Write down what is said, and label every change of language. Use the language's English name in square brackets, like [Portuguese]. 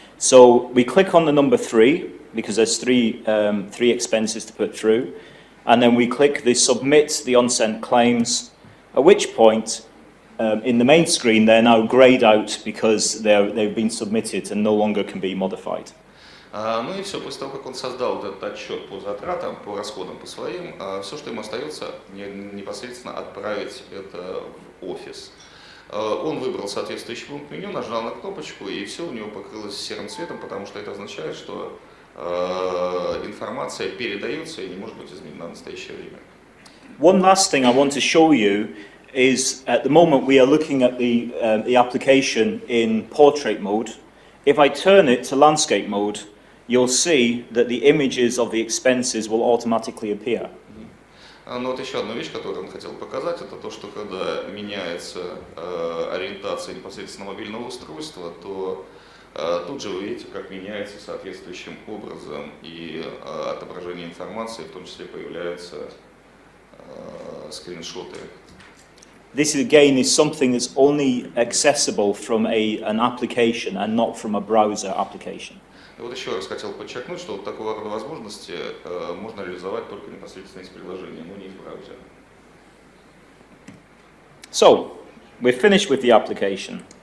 [English] So, we click on the number 3, because there's three expenses to put through. And then we click the submit the unsent claims, at which point, in the main screen, they're now grayed out because they've been submitted and no longer can be modified. [Russian] Ну и все, после того, как он создал этот отчет по затратам, по расходам, по своим, все, что ему остается, непосредственно отправить это в офис. Он выбрал соответствующий пункт меню, нажал на кнопочку, и все у него покрылось серым цветом, потому что это означает, что информация передается и не может быть изменена в настоящее время. [English] One last thing I want to show you is at the moment we are looking at the application in portrait mode. If I turn it to landscape mode, you'll see that the images of the expenses will automatically appear. [Russian] Но вот еще одна вещь, которую он хотел показать, это то, что когда меняется ориентация непосредственно мобильного устройства, то тут же вы видите, как меняется соответствующим образом и отображение информации, в том числе появляются скриншоты. [English] This again is something that's only accessible from an application and not from a browser application. [Russian] И вот еще раз хотел подчеркнуть, что вот такого рода возможности можно реализовать только непосредственно из приложения, но не из браузера. [English] So, we're finished with the application.